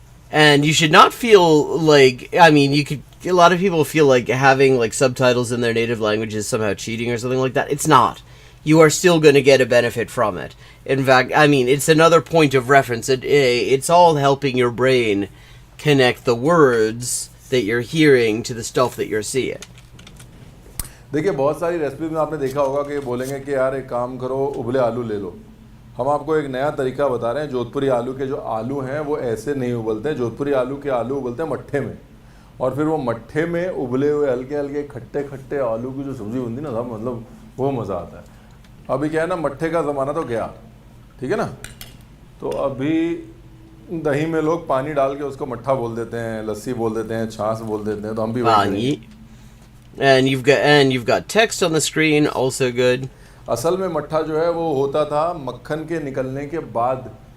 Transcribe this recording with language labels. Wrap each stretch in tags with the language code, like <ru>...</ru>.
<en>And you should not feel like, I mean, a lot of people feel like having like subtitles in their native language is somehow cheating or something like that. It's not. You are still going to get a benefit from it. In fact, I mean, it's another point of reference. It's all helping your brain connect the words that you're hearing to the stuff that you're seeing.</en> <hi>देखिए, बहुत सारी recipe में आपने देखा होगा कि बोलेंगे कि यार एक काम करो, उबले आलू ले लो. हम आपको एक नया तरीका बता रहे हैं. जोधपुरी आलू के जो आलू हैं वो ऐसे नहीं उबलते हैं. जोधपुरी आलू के आलू उबलते हैं मट्ठे में, और फिर वो मट्ठे में उबले हुए हल्के हल्के खट्टे खट्टे आलू की जो सब्ज़ी बनती है ना, मतलब वो मज़ा आता है. अभी क्या है ना, मट्ठे का ज़माना तो गया, ठीक है ना. तो अभी दही में लोग पानी डाल के उसको मट्ठा बोल देते हैं, लस्सी बोल देते हैं, छाछ बोल देते हैं. तो हम भी पानी.</hi> <en>And you've got text on the screen, also good.</en> <hi>असल में मट्ठा जो है वो होता था मक्खन के निकलने के बाद.</hi>